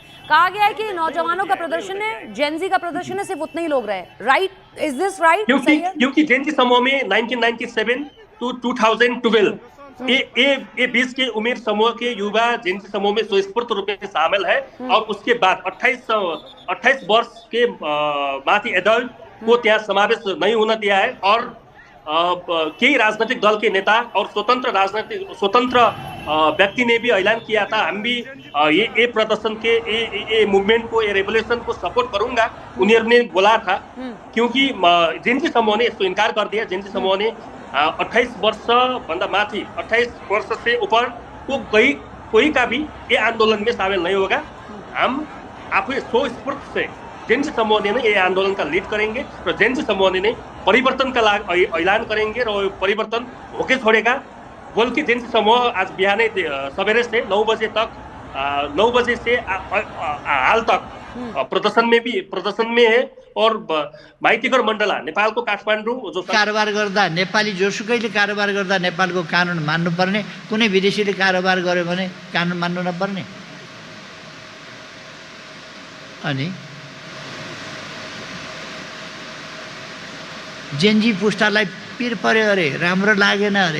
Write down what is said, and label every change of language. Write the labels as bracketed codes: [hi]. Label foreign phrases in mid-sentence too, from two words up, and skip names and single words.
[hi] कहा गया है कि नौजवानों का प्रदर्शन है, जेनजी का प्रदर्शन है, सिर्फ उतने ही लोग रहे। [en] Right, is this right? [hi] क्योंकि जेनजी समूह में 1997 to 2012 ये बीच के उम्र समूह के युवा जेनजी समूह में स्वस्फूर्त रूप में शामिल है। और उसके बाद 28 वर्ष के माथि एडल्ट को त्यहाँ समावेश नहीं होना दिया है। और कई राजनीतिक दल के नेता और स्वतंत्र व्यक्ति ने भी ऐलान किया था, हम भी ये प्रदर्शन के ये मूवमेंट को, ये रेवोल्यूशन को सपोर्ट करूंगा, उन्होंने बोला था। क्योंकि जेनजी समूह ने इसको इनकार कर दिया। जेनजी समूह ने 28 वर्ष [ne] भन्दा माथि, [hi] 28 वर्ष से ऊपर को कोई का भी ये आंदोलन में शामिल नहीं होगा। हम आफै स्वस्फूर्त से जेन्जी समूह ने ये आंदोलन का लीड करेंगे र जेन्जी समूह ने [ne] परिवर्तनका लागि [hi] ऐलान करेंगे र वो परिवर्तन होके छोड़ेगा बोल के जेन्जी समूह आज बिहानै सवेरे से 9 बजे तक 9 बजे से हाल तक प्रदर्शन में है। और माइतीगर मण्डला नेपालको काठमाडौँ जो [ne] कारोबार गर्दा नेपाली जोसुकैले कारोबार गर्दा नेपालको कानुन मान्नुपर्ने, कुनै विदेशीले कारोबार गर्यो भने कानुन मान्नु नपर्ने। अनि जेन्जी पुस्तालाई पिर पर्यो अरे, राम्रो लागेन अरे।